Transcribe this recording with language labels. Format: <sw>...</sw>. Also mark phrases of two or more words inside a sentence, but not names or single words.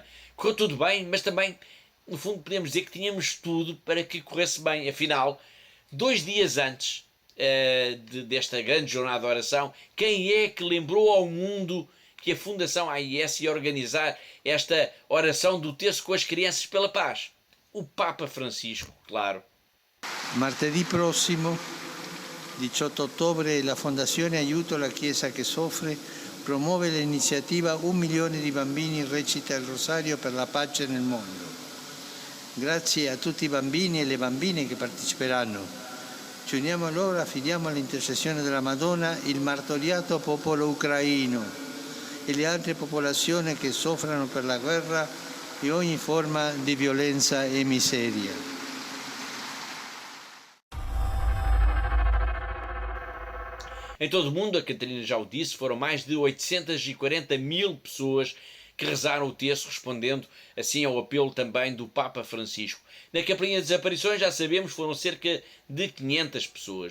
<pt>Correu tudo bem, mas também, no fundo, podemos dizer que tínhamos tudo para que corresse bem. Afinal, 2 dias antes desta grande jornada de oração, quem é que lembrou ao mundo que a Fundação AIS ia organizar esta oração do terço com as crianças pela paz? O Papa Francisco, claro.</pt> <it>Martedì prossimo, 18 ottobre, la Fondazione Aiuto alla Chiesa che Soffre promuove l'iniziativa 1 milione di bambini recita il rosario per la pace nel mondo. Grazie a tutti i bambini e le bambine che parteciperanno. Ci uniamo a loro e affidiamo all'intercessione della Madonna il martoriato popolo ucraino e le altre popolazioni che soffrono per la guerra e ogni forma di violenza e miseria.</it> <pt>Em todo o mundo, a Catarina já o disse, foram mais de 840 mil pessoas que rezaram o terço, respondendo assim ao apelo também do Papa Francisco. Na Capelinha das Aparições, já sabemos, foram cerca de 500 pessoas.</pt>